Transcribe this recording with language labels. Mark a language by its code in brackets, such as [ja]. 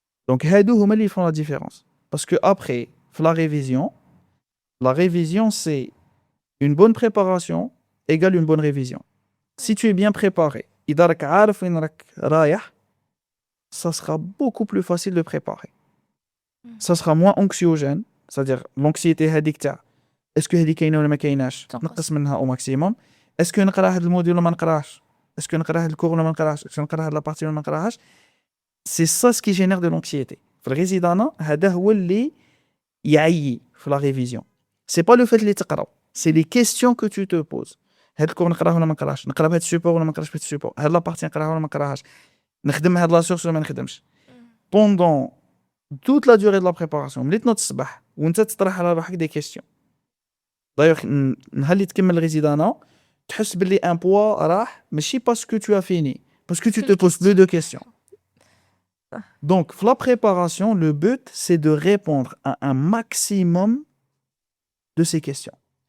[fr] Donc, [ar] هادو هما اللي [fr] font la différence. Parce que après, la révision, c'est une bonne préparation égale une bonne révision. Si tu es bien préparé, [ar] إذا راك عارف وين راك رايح, [fr] ça sera beaucoup plus facile de préparer. Ça sera moins anxiogène, c'est-à-dire l'anxiété [ar] هذيك تاع [fr] est-ce que [ar] هذه كاينه ولا ما كايناش, نقص منها [fr] au maximum. Est-ce que [ar] نقرا هاد الموديل ولا ما نقراهش? Est-ce que نقرا هاد الكور ولا ما نقراهش? Est-ce que نقرا هاد لابارتي ولا ما نقراهاش? [fr] C'est ça ce qui génère de l'anxiété. [ar] في الريزيدانا هذا هو اللي يعيي في la révision. [fr] C'est pas le fait [ar] اللي تقرا, [fr] c'est les questions que tu te poses. [ar] هاد الكور نقراه ولا ما نقراهش؟ نقرا بهاد السوبور ولا ما نقراش بهاد السوبور؟ هاد لابارتي نقراها ولا ما نقراهاش؟ نخدم هاد لا سورس ولا ما نخدمش؟ [fr] Pendant toute la durée de la préparation, [ar] ملي تنوض الصباح وانت تطرح على روحك [fr] des questions. [ar] D'ailleurs, نهار اللي تكمل الريزيدانا تحس باللي ان بوا راح ماشي باسكو [fr] tu as fini, parce que tu te poses plus de questions. Donc, la préparation, le but, c'est de répondre à un maximum de ces questions.